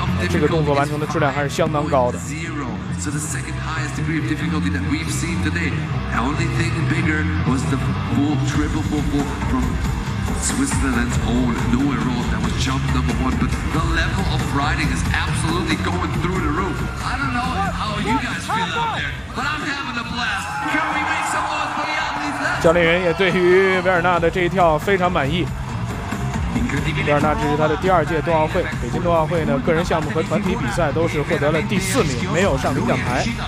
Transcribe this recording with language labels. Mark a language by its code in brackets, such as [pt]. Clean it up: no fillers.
[zh] 这个动作完成的质量还是相当高的。 [en] So the second highest degree of difficulty that we've seen today. The only thing bigger was the full triple full full from Switzerland's own Noah Roll. That was jump number one. But the level of riding is absolutely going through the roof. I don't know how you guys feel out there, but I'm having a blast. Can we make some more for the athletes? [zh] 教练员也对于维尔纳的这一跳非常满意。维尔纳这是他的第二届冬奥会，北京冬奥会呢，个人项目和团体比赛都是获得了第四名，没有上领奖台。